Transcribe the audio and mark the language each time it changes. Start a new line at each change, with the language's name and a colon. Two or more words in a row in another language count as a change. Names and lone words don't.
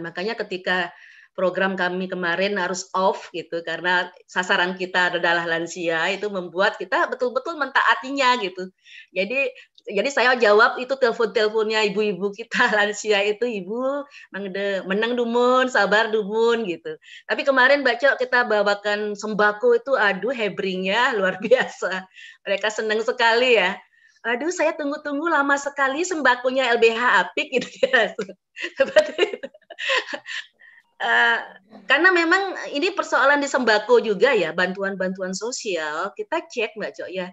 Indonesian: Makanya ketika program kami kemarin harus off gitu karena sasaran kita adalah lansia, itu membuat kita betul-betul mentaatinya gitu. Jadi saya jawab itu telepon-teleponnya ibu-ibu kita lansia itu,
Balinese: ibu menang dumun, sabar dumun
Indonesian: gitu. Tapi kemarin baca kita bawakan sembako itu, aduh hebringnya luar biasa. Mereka senang sekali ya. Aduh, saya tunggu-tunggu lama sekali sembakonya LBH Apik gitu ya. Seperti itu. Karena memang ini persoalan di sembako juga ya, bantuan-bantuan sosial, kita cek Mbak Cok ya.